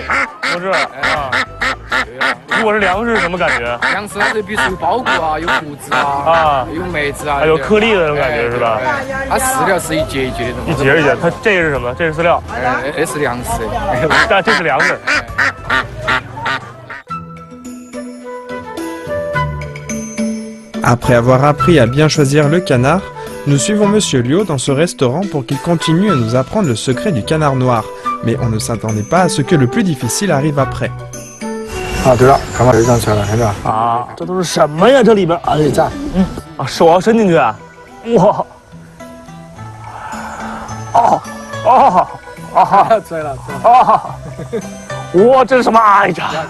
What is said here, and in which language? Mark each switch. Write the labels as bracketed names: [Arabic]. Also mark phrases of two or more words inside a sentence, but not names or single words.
[Chinese] 不是啊。如果是粮食什么感觉？粮食它就比如说有包谷啊，有谷子啊，有麦子啊，有颗粒的那种感觉是吧？它饲料是一节一节的，一节一节。它这个是什么？这是饲料。这是粮食，这是粮食。 [French] Après avoir appris à bien choisir le canard, nous suivons Monsieur Liu dans ce restaurant pour qu'il continue à nous apprendre le secret du canard noir. Mais on ne s'attendait pas à ce que le plus difficile arrive après. [Chinese] 啊，对了，看把这张出来了，看到吧？啊，这都是什么呀？这里边，哎，这，啊，手要伸进去啊！哇！哦哦啊！出来了，啊！哇，这是什么？哎呀！